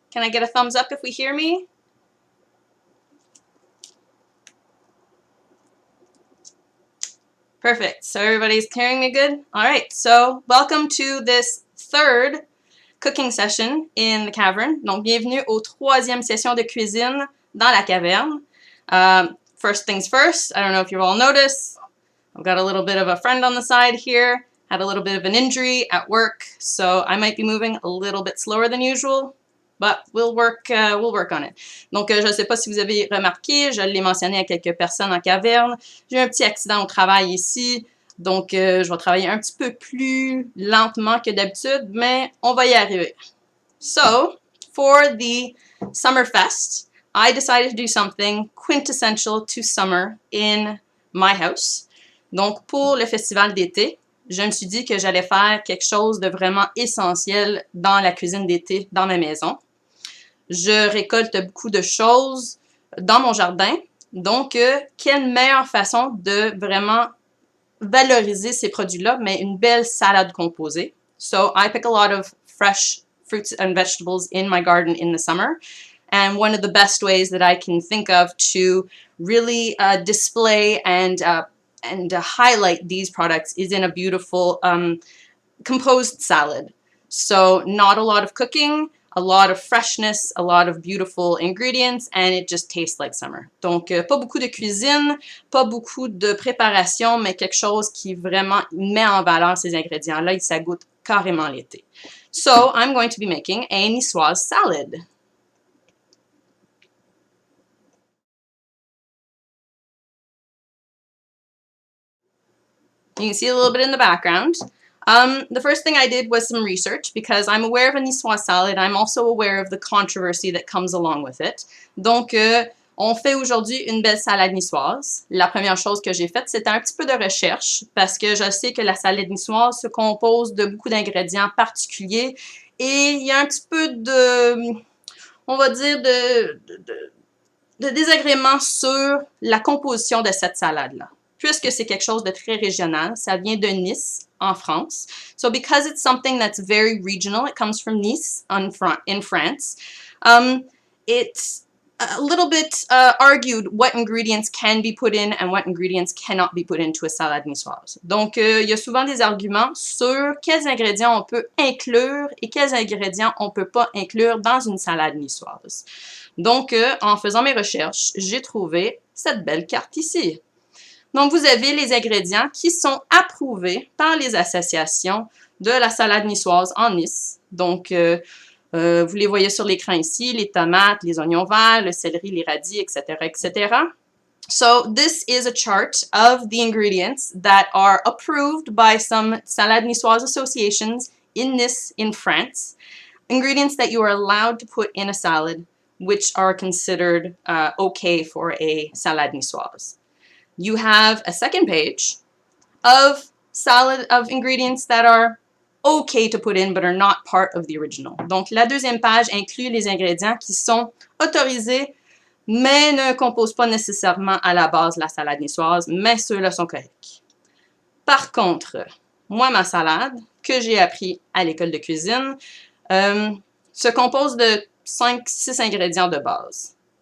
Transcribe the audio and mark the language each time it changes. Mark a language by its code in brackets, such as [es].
[en] Can I get a thumbs up if we hear me? Perfect. So everybody's hearing me good? All right. So welcome to this third cooking session in the cavern. [fr] Donc bienvenue aux troisième session de cuisine dans la caverne. [en] First things first, I don't know if you all noticed, I've got a little bit of a friend on the side here, had a little bit of an injury at work, so I might be moving a little bit slower than usual, but we'll work on it. [fr] Donc, je ne sais pas si vous avez remarqué, je l'ai mentionné à quelques personnes en caverne, j'ai eu un petit accident au travail ici, donc je vais travailler un petit peu plus lentement que d'habitude, mais on va y arriver. [en] So, for the Summer Fest, I decided to do something quintessential to summer in my house. [fr] Donc, pour le festival d'été, je me suis dit que j'allais faire quelque chose de vraiment essentiel dans la cuisine d'été dans ma maison. Je récolte beaucoup de choses dans mon jardin. Donc, quelle meilleure façon de vraiment valoriser ces produits-là, mais une belle salade composée. [en] So, I pick a lot of fresh fruits and vegetables in my garden in the summer. And one of the best ways that I can think of to really display and highlight these products is in a beautiful composed salad. So not a lot of cooking, a lot of freshness, a lot of beautiful ingredients, and it just tastes like summer. Donc, pas beaucoup de cuisine, pas beaucoup de préparation, mais quelque chose qui vraiment met en valeur ces ingrédients-là et ça goûte carrément l'été. So, I'm going to be making a Niçoise salad. You can see a little bit in the background. The first thing I did was some research because I'm aware of a Niçoise salad. I'm also aware of the controversy that comes along with it. [fr] Donc, on fait aujourd'hui une belle salade niçoise. La première chose que j'ai faite, c'était un petit peu de recherche parce que je sais que la salade niçoise se compose de beaucoup d'ingrédients particuliers et il y a un petit peu de, on va dire, de désagréments sur la composition de cette salade-là. Puisque c'est quelque chose de très régional, ça vient de Nice, en France. [en] So because it's something that's very regional, it comes from Nice in France, it's a little bit argued what ingredients can be put in and what ingredients cannot be put into a salade niçoise. [fr] Donc, il y a souvent des arguments sur quels ingrédients on peut inclure et quels ingrédients on ne peut pas inclure dans une salade niçoise. Donc, en faisant mes recherches, j'ai trouvé cette belle carte ici. Donc, vous avez les ingrédients qui sont approuvés par les associations de la salade niçoise en Nice. Donc, vous les voyez sur l'écran ici, les tomates, les oignons verts, le céleri, les radis, etc., etc. [en] So, this is a chart of the ingredients that are approved by some salade niçoise associations in Nice, in France. Ingredients that you are allowed to put in a salad, which are considered okay for a salade niçoise. You have a second page of ingredients that are okay to put in but are not part of the original. [fr] Donc, la deuxième page inclut les ingrédients qui sont autorisés mais ne composent pas nécessairement à la base la salade niçoise, mais ceux-là sont corrects. Par contre, moi, ma salade, que j'ai appris à l'école de cuisine, se compose de 5-6 ingrédients de base.